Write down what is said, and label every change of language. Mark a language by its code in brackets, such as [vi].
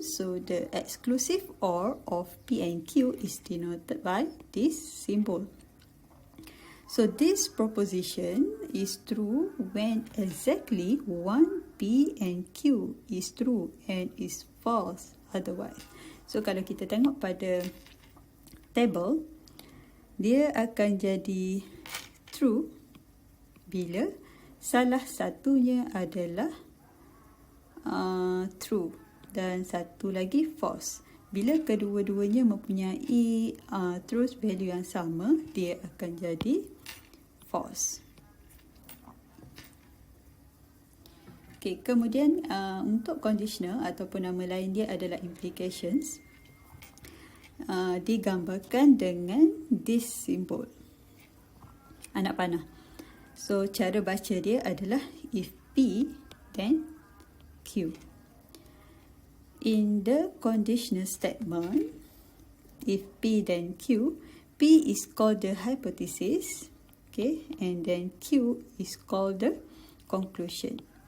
[en] So the exclusive OR of P and Q is denoted by this symbol. So this proposition is true when exactly one P and Q is true and is false otherwise. [ms] So kalau kita tengok pada table, dia akan jadi true bila salah satunya adalah true dan satu lagi false. Bila kedua-duanya mempunyai truth value yang sama, dia akan jadi false. Okay, kemudian untuk conditional ataupun nama lain dia adalah implications, digambarkan dengan [en] this symbol, [ms] anak panah. So cara baca dia adalah [en] if P then Q. In the conditional statement, if P then Q, P is called the hypothesis, okay, and then Q is called the conclusion.